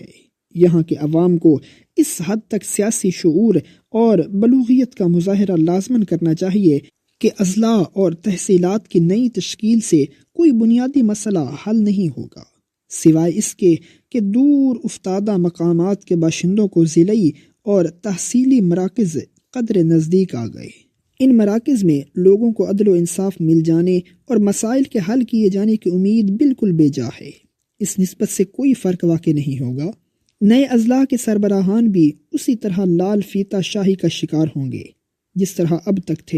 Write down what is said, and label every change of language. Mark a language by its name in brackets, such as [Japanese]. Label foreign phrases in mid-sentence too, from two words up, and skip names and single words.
[Urdu] یہاں کے عوام کو اس حد تک سیاسی شعور اور بلوغیت کا مظاہرہ لازماً کرنا چاہیے کہ اضلاع اور تحصیلات کی نئی تشکیل سے کوئی بنیادی مسئلہ حل نہیں ہوگا، سوائے اس کے کہ دور افتادہ مقامات کے باشندوں کو ضلعی اور تحصیلی مراکز قدر نزدیک آ گئے۔ ان مراکز میں لوگوں کو عدل و انصاف مل جانے اور مسائل کے حل کیے جانے کی امید بالکل بے جا ہے۔ اس نسبت سے کوئی فرق واقع نہیں ہوگا۔ نئے اضلاع کے سربراہان بھی اسی طرح لال فیتہ شاہی کا شکار ہوں گے جس طرح اب تک تھے۔